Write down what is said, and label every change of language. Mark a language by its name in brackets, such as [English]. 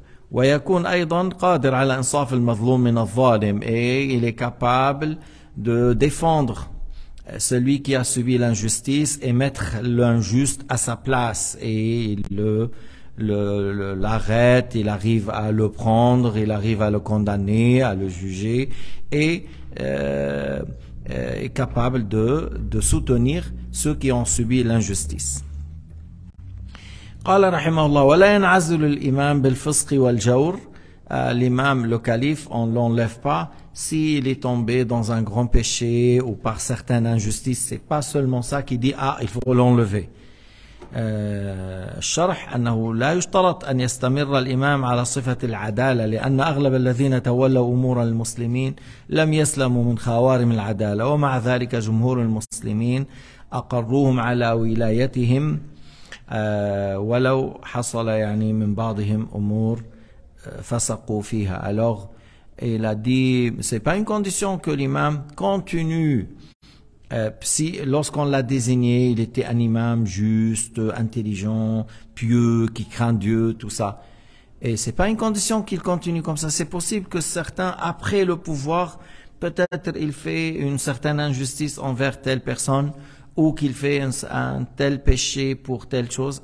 [Arabic] ويكون أيضا قادر على إنصاف المظلوم من الظالم, [French] et il est capable de défendre celui qui a subi l'injustice et mettre l'injuste à sa place, et il l'arrête, il arrive à le prendre, il arrive à le condamner, à le juger, et est capable de soutenir ceux qui ont subi l'injustice. [Arabic] قال رحمه الله ولا ينعزل الإمام بالفسق والجور. [French] L'imam, le calife, on ne l'enlève pas s'il est tombé dans un grand péché ou par certaines injustices. C'est pas seulement ça qui dit il faut l'enlever. [Arabic] الشرح أنه لا يشترط أن يستمر الإمام على صفة العدالة, لأن أغلب الذين تولوا أمور المسلمين لم يسلموا من خوارم العدالة, ومع ذلك جمهور المسلمين أقروهم على ولايتهم ولو حصل يعني من بعضهم أمور فسقوا فيها. [French] Alors il a dit, c'est pas une condition que l'imam continue. Si lorsqu'on l'a désigné, il était un imam juste, intelligent, pieux, qui craint Dieu, tout ça. Et c'est pas une condition qu'il continue comme ça. C'est possible que certains, après le pouvoir, peut-être il fait une certaine injustice envers telle personne, ou qu'il fait un tel péché pour telle chose.